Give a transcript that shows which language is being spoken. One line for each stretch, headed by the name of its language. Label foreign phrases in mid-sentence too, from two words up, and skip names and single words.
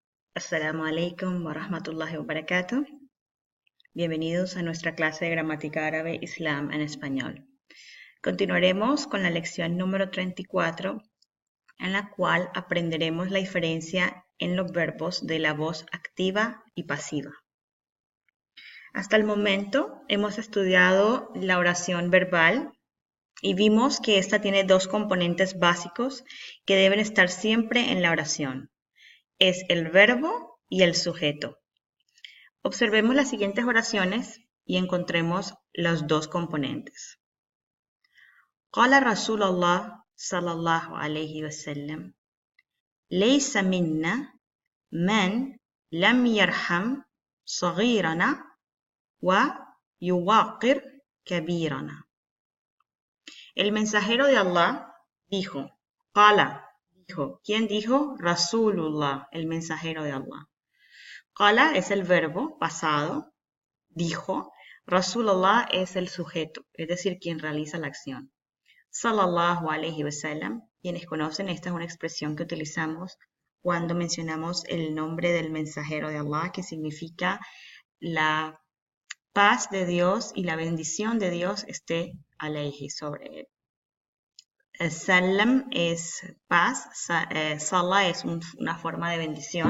Arabic: السلام عليكم ورحمة الله وبركاته.
Spanish: Bienvenidos a nuestra clase de gramática árabe Islam en español. Continuaremos con la lección número 34, en la cual aprenderemos la diferencia en los verbos de la voz activa y pasiva. Hasta el momento hemos estudiado la oración verbal y vimos que esta tiene dos componentes básicos que deben estar siempre en la oración. Es el verbo y el sujeto. Observemos las siguientes oraciones y encontremos los dos componentes.
Arabic: قال رسول الله صلى الله عليه وسلم، ليس منا من لم يرحم صغيرنا ويوقر كبيرنا.
Spanish: El mensajero de Allah dijo, Qala, dijo. ¿Quién dijo? Rasulullah, el mensajero de Allah. Qala es el verbo pasado, dijo. Rasulullah es el sujeto, es decir, quien realiza la acción.
Arabic: صلى الله عليه وسلم,
Spanish: quienes conocen, esta es una expresión que utilizamos cuando mencionamos el nombre del mensajero de Allah, que significa la paz de Dios y la bendición de Dios esté alayhi, sobre él. Salam es paz, salah es una forma de bendición.